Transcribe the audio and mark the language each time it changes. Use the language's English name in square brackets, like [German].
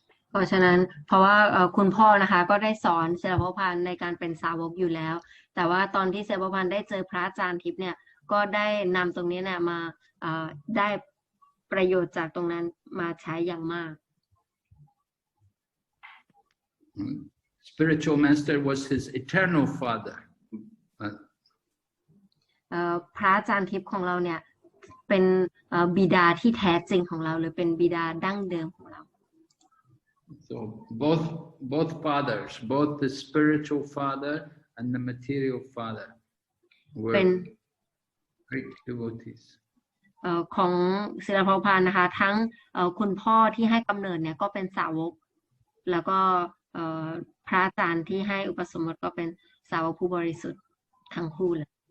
[Thai] เพราะฉะนั้นเพราะว่าคุณพ่อนะคะก็ได้สอนศิลปพระพาสในการเป็นสาวกอยู่แล้วแต่ว่าตอนที่ศิลปพระพาสได้เจอพระอาจารย์ทิพย์เนี่ยก็ได้นำตรงนี้เนี่ยมาได้ประโยชน์จากตรงนั้นมาใช้อย่างมาก [English] Spiritual master was his eternal father. [Thai] พระอาจารย์ทิพย์ของเราเนี่ยเป็นบิดาที่แท้จริงของเราหรือเป็นบิดาดั้งเดิมของเรา [English] So both fathers, both the spiritual father and the material father were great devotees. [Thai] ของศิลปพระพาสนะคะทั้งคุณพ่อที่ให้กำเนิดเนี่ยก็เป็นสาวกแล้วก็พระอาจารย์ที่ให้อุปสมบทก็เป็นสาวกผู้บริสุทธิ์ทั้งคู่เลย